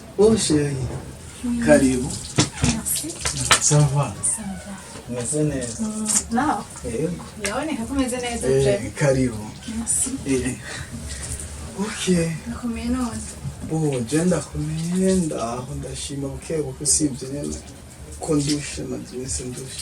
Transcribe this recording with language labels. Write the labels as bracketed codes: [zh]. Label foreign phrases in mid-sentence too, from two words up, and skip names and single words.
[fr] Oh chérie, karibu. Merci. Ça va? Ça va. [rn] Meze neza. Naho? Yego. Yaboneka ko umeze neza je. Karibu. Merci. Okay. Nakomeye none. Oh, je ndakomeye ndaho ndashima bukebuke usibye nyene ko ndushe maze ndushe.